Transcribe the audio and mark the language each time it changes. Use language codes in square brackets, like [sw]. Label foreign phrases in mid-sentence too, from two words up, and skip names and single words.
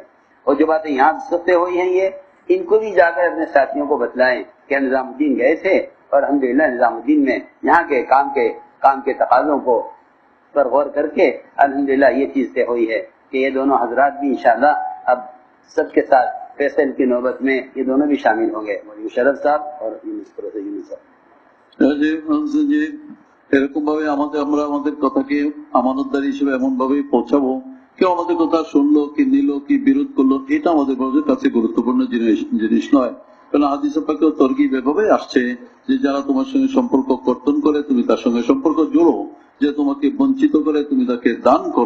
[ur] اور جو باتیں یہاں طے ہوئی ہیں یہ ان کو بھی جا کر اپنے ساتھیوں کو بتلائیں کہ نظام الدین گئے تھے اور الحمدللہ نظام الدین میں یہاں کے کام کے تقاضوں کو پر غور کر کے الحمدللہ یہ چیز طے ہوئی ہے کہ یہ دونوں حضرات بھی انشاءاللہ اب سب کے ساتھ فیصل کی نوبت میں یہ دونوں بھی شامل ہوں گے, مشرف صاحب اور یونس صاحب. [bn] এরকম ভাবে আমরা আমাদের কথাকে আমানতদারি হিসেবে এমন ভাবেই পৌঁছাবো কেউ আমাদের কথা শুনলো কি নিল কি বিরোধ করলো এটা আমাদের কাছে গুরুত্বপূর্ণ জিনিস নয়. কারণ হাদিসে পাকে তরগিব এভাবে আসছে যে যারা তোমার সঙ্গে সম্পর্ক কর্তন করে তুমি তার সঙ্গে সম্পর্ক জোড়ো, যে তোমাকে বঞ্চিত করে তুমি তাকে দান করো.